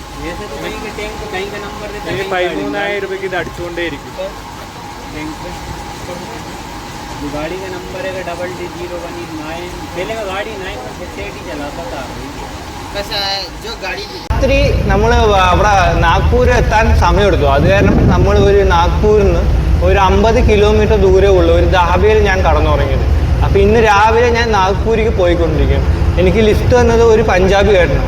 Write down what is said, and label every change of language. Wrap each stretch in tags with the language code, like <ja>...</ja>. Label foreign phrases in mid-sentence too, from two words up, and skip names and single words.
<ml>13,000 രൂപയ്ക്ക് ഇത് അടിച്ചുകൊണ്ടേയിരിക്കും.</ml> <hi>गाड़ी का नंबर है DDD01 पहले का गाड़ी 9 चलाता था.</hi> <ml>രാത്രി നമ്മൾ അവിടെ നാഗ്പൂർ എത്താൻ സമയമെടുത്തു. അത് കാരണം നമ്മൾ ഒരു നാഗ്പൂരിൽ നിന്ന് ഒരു 50 കിലോമീറ്റർ ദൂരെ ഉള്ള ഒരു ധാബയിൽ ഞാൻ കടന്നുറങ്ങിയത്. അപ്പോൾ ഇന്ന് രാവിലെ ഞാൻ നാഗ്പൂരിക്ക് പോയിക്കൊണ്ടിരിക്കുകയാണ്. എനിക്ക് ലിഫ്റ്റ് തന്നത് ഒരു പഞ്ചാബി കേട്ടനാണ്.</ml>